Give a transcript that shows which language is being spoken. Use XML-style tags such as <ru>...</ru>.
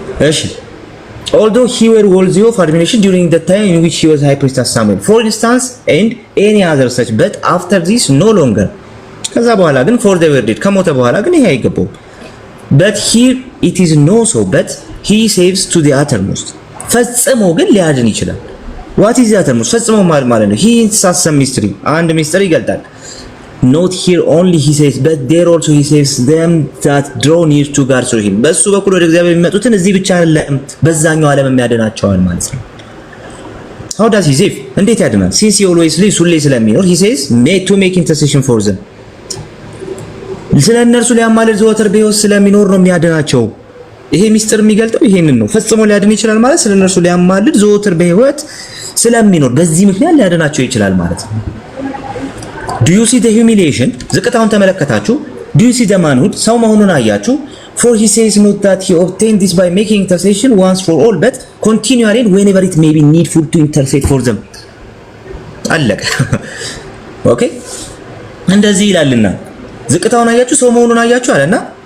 <en>እሺ although he were worthy of admiration during the time in which he was high priest as Samuel for instance and any other such but after this no longer</en> <am>ከዛ በኋላ ግን</am> <en>for the word</en> <am>ከሞተ በኋላ ግን ይሄ አይገባው</am> <en>but here it is no so but he saves to the uttermost</en> <am>ፈጽሞ ግን ሊያድን ይችላል።</am> <en>what is the uttermost</en> <am>ፈጽሞ ማለት ነው</am> <en>he is some mystery</en> <am>አንድ ሚስጥር ይገልጣል።</am> <en>not here only he says but there also he saves them that draw near to God through him</en> <am>በሱ በኩል ወደ እግዚአብሔር የሚመጡትን እዚህ ብቻ አይደለም በዛኛው ዓለም የሚያድናቸዋል ማለት ነው።</am> <en>how does he save</en> <am>እንዴት ያድናል?</am> <en>since he always lives</en> <am>ሁሌ ስለሚኖር</am> <en>he says to make intercession for them</en> <am>ስለ እነርሱ ሊያማልድ ዘወትር በሕይወት ስለሚኖር ነው የሚያድናቸው። ይሄ ሚስጥር የሚገልጠው ይሄንን ነው። ፈጽሞ ሊያድን ይችላል ማለት ስለ እነርሱ ሊያማልድ ዘወትር በሕይወት ስለሚኖር በዚህ ምክንያት ሊያድናቸው ይችላል ማለት ነው።</am> <en>do you see the humiliation</en> <am>ዝቅታውን ተመለከታችሁ?</am> <en>do you see the manhood</en> <am>ሰው መሆኑን አያችሁ?</am> <en>for he says not that he obtained this by making intercession once for all but continually whenever it may be needful to intercede for them</en> <am>አለቀ። ኦኬ እንደዚህ ይላልና ዝቅታውን አያችሁ ሰው መሆኑን አያችሁ አለና</am>